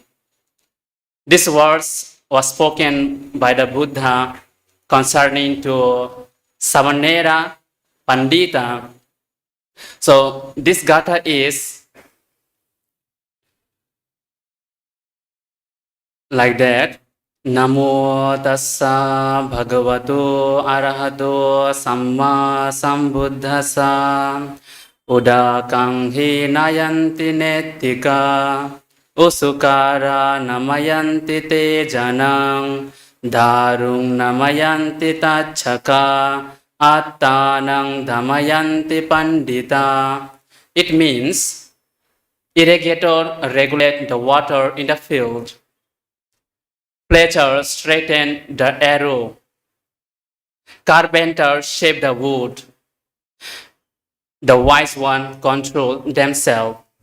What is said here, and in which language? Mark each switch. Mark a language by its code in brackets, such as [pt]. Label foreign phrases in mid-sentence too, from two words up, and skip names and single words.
[en] This verse was spoken by the Buddha concerning to Samanera Pandita. So this Gatha is like that. [pi] Namo tassa bhagavato arahato samma sambuddhassa. Udakang hinayanti nettika. Usukara namayanti te janang. Darung namayanti tachaka. Attanang dhamayanti pandita. [en] It means irrigator regulate the water in the field. Plater straighten the arrow. Carpenter shape the wood. The wise one control themselves.